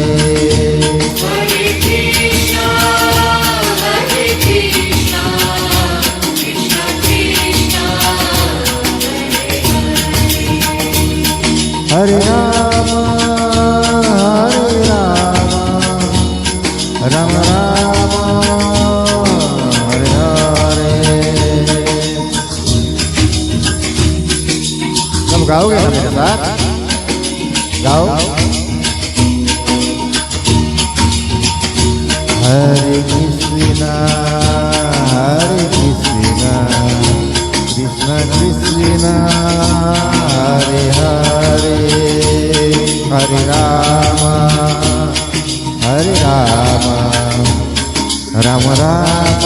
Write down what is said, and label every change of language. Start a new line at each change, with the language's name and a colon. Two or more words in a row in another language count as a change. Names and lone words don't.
Sanskrit: Hare Krishna, Krishna Krishna, Hare Rama, Rama Rama, Hare Hare.
Indonesian: Kamu gaul ya sampai saat? Gaul.
Sanskrit: Hare Krishna, Krishna Krishna, Hare Hare. Hare Rama, Rama Rama,